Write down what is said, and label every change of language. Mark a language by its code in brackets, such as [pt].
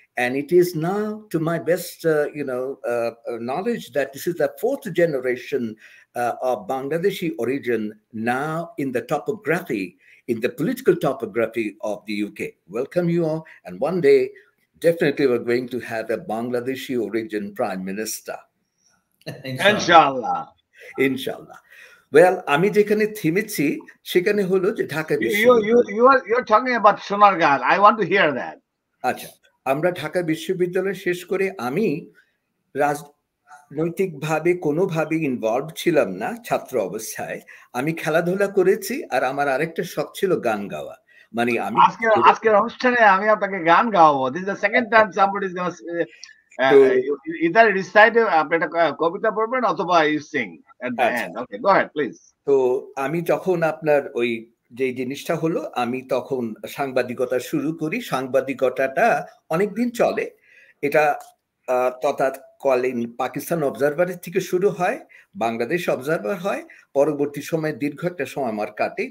[en] And it is now, to my best, knowledge, that this is the 4th generation of Bangladeshi origin now in the topography, in the political topography of the UK. Welcome you all. And one day, definitely we're going to have a Bangladeshi origin Prime Minister. Inshallah. Inshallah. [bn] Well, আমি যেখানে থেমেছি সেখানে হলো যে Dhaka [en] you're talking about Sonargaon. I want to hear that. [bn] আচ্ছা, আমরা ঢাকা বিশ্ববিদ্যালয় শেষ করে আমি রাজনৈতিকভাবে কোনোভাবে ইনভলভ ছিলাম না ছাত্র অবস্থায়। আমি খেলাধুলা করেছি, আর আমার আরেকটা শখ ছিল গান গাওয়া। মানে আমি আজকের অনুষ্ঠানে আমি আপনাকে গান গাওয়াবো। [en] This is the second time somebody is going to either recite [bn] আপনি একটা কবিতা পড়বেন অথবা [en] you sing at the end. Okay, go ahead, please. [bn] তো আমি যখন আপনার ওই যে জিনিসটা হলো, আমি তখন সাংবাদিকতা শুরু করি। সাংবাদিকতাটা অনেকদিন চলে। এটা তৎকালীন পাকিস্তান অবজারভারের থেকে শুরু হয়, বাংলাদেশ অবজারভার হয়, পরবর্তী সময়ে দীর্ঘ একটা সময় আমার কাটে।